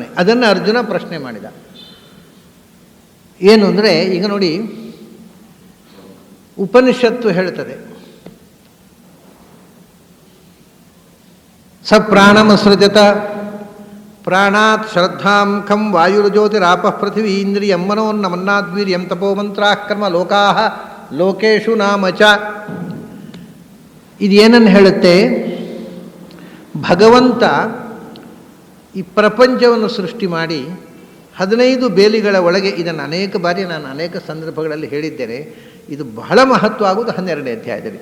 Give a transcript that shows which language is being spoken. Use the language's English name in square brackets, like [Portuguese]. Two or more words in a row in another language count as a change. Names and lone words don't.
[Kannada] ಅದನ್ನು ಅರ್ಜುನ ಪ್ರಶ್ನೆ ಮಾಡಿದ. ಏನು ಅಂದರೆ ಈಗ ನೋಡಿ, ಉಪನಿಷತ್ತು ಹೇಳ್ತದೆ, [Sanskrit] ಸ ಪ್ರಾಣಮಸೃಜತ ಪ್ರಾಣಾತ್ ಶ್ರದ್ಧಾಂ ಖಂ ವಾಯುರ್ಜ್ಯೋತಿರಾಪಃ ಪೃಥಿವೀ ಇಂದ್ರಿಯಂ ಮನೋನ್ನಮನ್ನಾದ್ವೀರ್ಯಂ ತಪೋ ಮಂತ್ರಾಃ ಕರ್ಮ ಲೋಕಾಃ ಲೋಕೇಶು ನಾಮ ಚ. [Kannada] ಇದೇನನ್ನು ಹೇಳುತ್ತೆ? ಭಗವಂತ ಈ ಪ್ರಪಂಚವನ್ನು ಸೃಷ್ಟಿ ಮಾಡಿ 15 ಬೇಲಿಗಳ ಒಳಗೆ, ಇದನ್ನು ಅನೇಕ ಬಾರಿ ನಾನು ಅನೇಕ ಸಂದರ್ಭಗಳಲ್ಲಿ ಹೇಳಿದ್ದೇನೆ, ಇದು ಬಹಳ ಮಹತ್ವ ಆಗುವುದು 12ನೇ ಅಧ್ಯಾಯದಲ್ಲಿ.